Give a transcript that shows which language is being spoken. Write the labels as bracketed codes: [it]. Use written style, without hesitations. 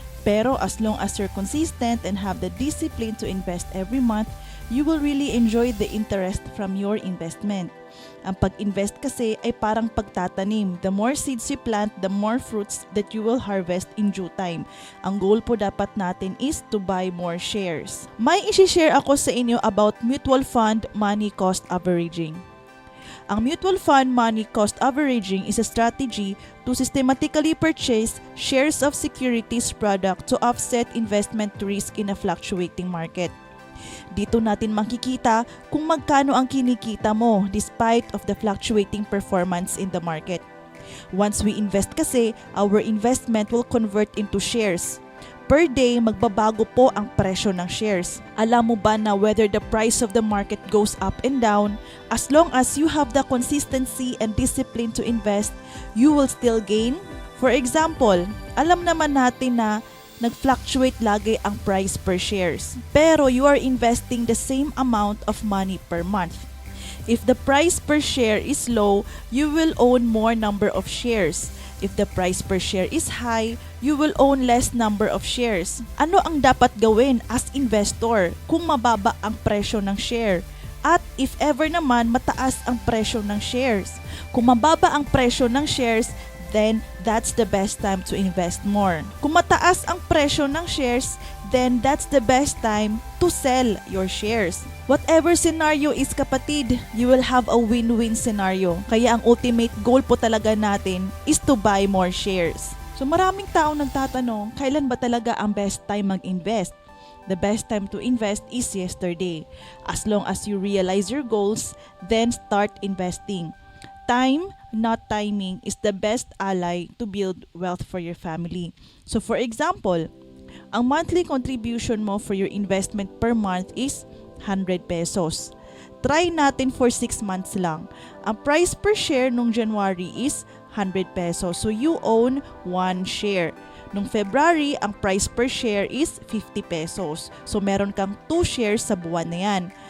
[en] Pero as long as you're consistent and have the discipline to invest every month, you will really enjoy the interest from your investment. [tl] Ang pag-invest kasi ay parang pagtatanim. [en] The more seeds you plant, the more fruits that you will harvest in due time. [tl] Ang goal po dapat natin [en] is to buy more shares. [tl] May isi-share ako sa inyo about mutual fund money cost averaging. [en] Ang mutual fund money cost averaging is a strategy to systematically purchase shares of securities product to offset investment risk in a fluctuating market. [tl] Dito natin makikita kung magkano ang kinikita mo [en] despite of the fluctuating performance in the market. Once we invest kasi, our investment will convert into shares. [tl] Per day, magbabago po ang presyo ng shares. Alam mo ba na [en] whether the price of the market goes up and down, as long as you have the consistency and discipline to invest, you will still gain? [tl] For example, alam naman natin na nag-fluctuate lagi ang price per shares. [en] Pero you are investing the same amount of money per month. If the price per share is low, you will own more number of shares. If the price per share is high, you will own less number of shares. [tl] Ano ang dapat gawin [en] as investor [tl] kung mababa ang presyo ng share? At if ever naman mataas ang presyo ng shares? Kung mababa ang presyo ng shares, [en] then that's the best time to invest more. [tl] Kung mataas ang presyo ng shares, [en] then that's the best time to sell your shares. Whatever scenario is kapatid, you will have a win-win scenario. [tl] Kaya ang ultimate goal po talaga natin [en] is to buy more shares. [tl] So maraming taong nagtatanong, kailan ba talaga ang best time mag-invest? [en] The best time to invest is yesterday. As long as you realize your goals, then start investing. Time, not timing, is the best ally to build wealth for your family. So for example, ang monthly contribution mo for your investment per month is 100 pesos. [tl] Try natin for 6 months lang. [en] Ang price per share nung January is 100 pesos. So you own 1 share. Nung February, ang price per share is 50 pesos. [tl] So meron kang 2 shares sa buwan na yan.